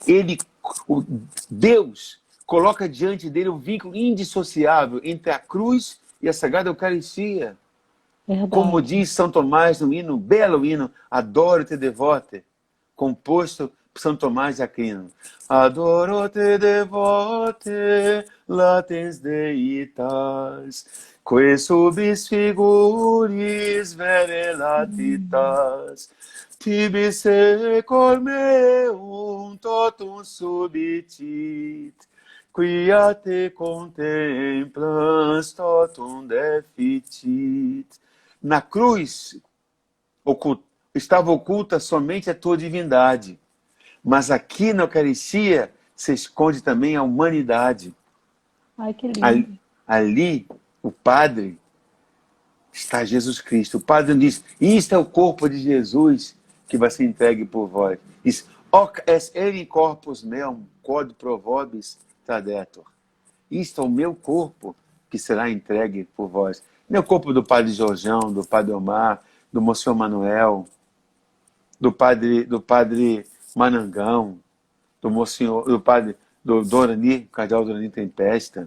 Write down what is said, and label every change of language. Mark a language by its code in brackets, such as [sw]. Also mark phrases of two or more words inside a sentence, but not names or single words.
[pt] Deus coloca diante dele um vínculo indissociável entre a cruz e a Sagrada Eucaristia. Como Verdade. diz São Tomás no hino, belo hino, Adoro-te devote, composto por São Tomás de Aquino. [la] Adoro-te devote, latens deitas, que subis figuris vere latitas, tibi secor meum totum subitit, quia te contemplans totum deficit. [pt] Na cruz estava oculta somente a tua divindade, mas aqui na Eucaristia se esconde também a humanidade. Ai, que lindo. Ali, o Padre está Jesus Cristo. O Padre diz, isto é o corpo de Jesus que vai ser entregue por vós. Diz, [la] hoc est enim corpus meum, quod pro vobis tradetur. [pt] Isto é o meu corpo que será entregue por vós. Meu corpo do Padre Jorjão, do Padre Omar, do Monsenhor Manuel, do Padre Manangão, do Monsenhor, do Padre do Dorani, Cardeal Dorani Tempesta.